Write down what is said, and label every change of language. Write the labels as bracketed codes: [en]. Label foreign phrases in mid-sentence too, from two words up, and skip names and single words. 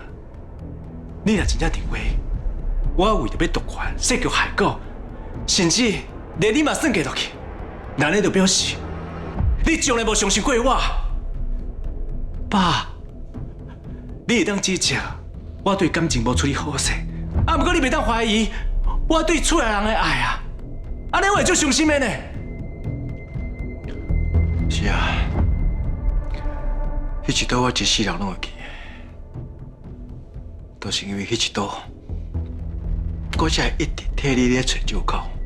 [nan] 你若真正认为我为着要夺权、设局害果，甚至连你嘛算计落去，那你就表示你从来无相信过我。爸，你会当指责我对感情无处理好势，啊，不过你袂当怀疑我对厝内人的爱啊，安尼我会足伤心的呢。是啊，迄一刀我一世人拢会记，都是因为迄一刀，我才会一直替你咧找借口。